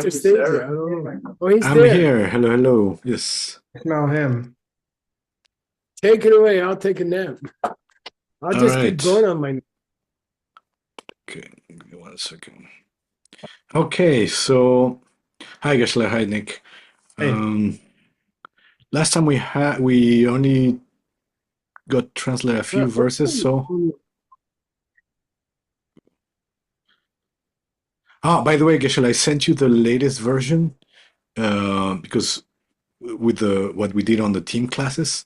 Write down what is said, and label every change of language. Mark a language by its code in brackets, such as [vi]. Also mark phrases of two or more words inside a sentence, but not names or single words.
[en] can Seiji? serve. I don't know. Oh, he's I'm there. here. Hello, hello. Yes. Smell him. Take it away. I'll take a nap. I'll just keep right. going on my. Okay, give me 1 second. Okay, so hi Gashla, hi Nick. Hey. Last time we only got translated a few verses, so by the way, Geshe, I sent you the latest version because with the what we did on the team classes.